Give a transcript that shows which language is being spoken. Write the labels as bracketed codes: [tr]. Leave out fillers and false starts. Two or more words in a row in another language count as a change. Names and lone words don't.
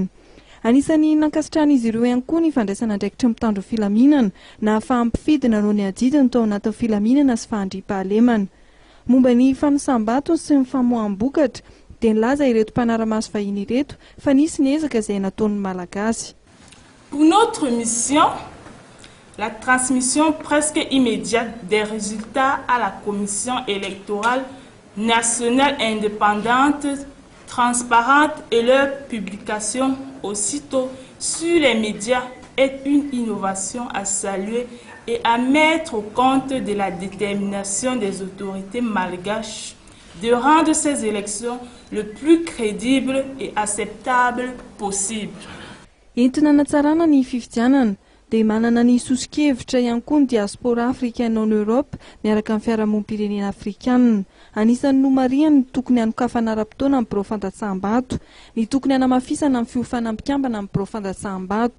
[mg] Anisan'ny nankasitrahan'izy ireo ihany koa ny fandraisana andraikitra mitandro filaminana na fahampifidina noho ny adidiny tao anatin'ny filaminana sy fahandriam-pahalemana. Momba ny fanosam-bato sy ny famoaham-bokatra dia nilaza ireto mpanaramaso vahiny ireto fa nisy ny ezaka izay nataon'ny malagasy. [fr] Pour notre mission, la transmission presque immédiate des résultats à la Commission électorale nationale indépendante, transparente et leur publication aussitôt sur les médias est une innovation à saluer et à mettre au compte de la détermination des autorités malgaches de rendre ces élections le plus crédibles et acceptables possible. [mg] Entina natsarana ny fifidianana dia manana ny sosikevitra ihany koa ny [fr] diaspora africaine en Europe [mg] miaraka amin'ny fiarahamonim-pirenena afrikana. Anisan'ny nomariany tokony hanokafana ara-potoana amin'ny birao fandatsaham-bato, ny tokony hanamafisana amin'ny fiofanam-pikambana amin'ny birao fandatsaham-bato.